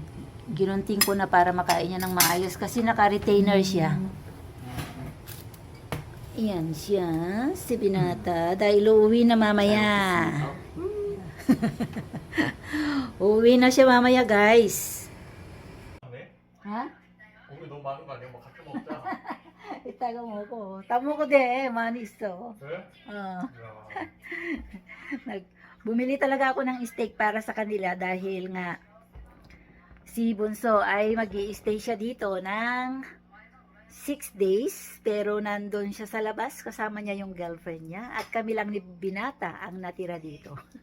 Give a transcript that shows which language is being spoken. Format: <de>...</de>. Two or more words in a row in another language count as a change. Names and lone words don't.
<tl>Ginunting ko na para makain niya ng maayos kasi naka-retainer siya. Iyan siya, si Binata. Dahil uuwi na mamaya. Uuwi na siya mamaya, guys.</tl> <ko>네? Ha? 고기 너무 많은 거 아니야? 뭐 같이 먹자.</ko> <tl>Itago mo ko. Tamo ko de, manis to.</tl> <ko>그래? Ah. 야.</ko> <tl>Bumili talaga ako ng steak para sa kanila dahil nga si Bunso ay mag-i-stay siya dito ng 6 days, pero nandun siya sa labas, kasama niya yung girlfriend niya, at kami lang ni Binata ang natira dito.</tl>